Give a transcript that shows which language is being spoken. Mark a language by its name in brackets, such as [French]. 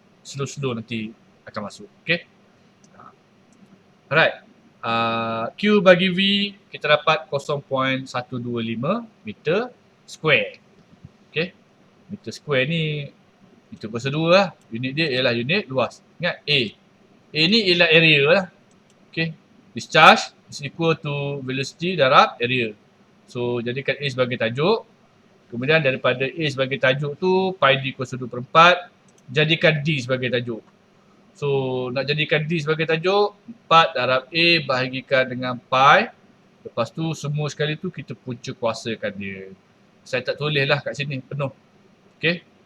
[Malay] Slow-slow nanti akan masuk. Okay. Alright. Q bagi V kita dapat 0.125 meter square. Okay. Meter square ni meter kuasa 2 lah. Unit dia ialah unit luas. Ingat A. A ni ialah area lah. Okay. [English] Discharge is equal to velocity darab area. [Malay] So jadikan A sebagai tajuk. Kemudian daripada A sebagai tajuk tu pi d kuasa 2/4. Jadikan D sebagai tajuk. So nak jadikan D sebagai tajuk, 4 darab A bahagikan dengan pi. Lepas tu semua sekali tu kita punca kuasakan dia. Saya tak tulis lah kat sini penuh. Okay.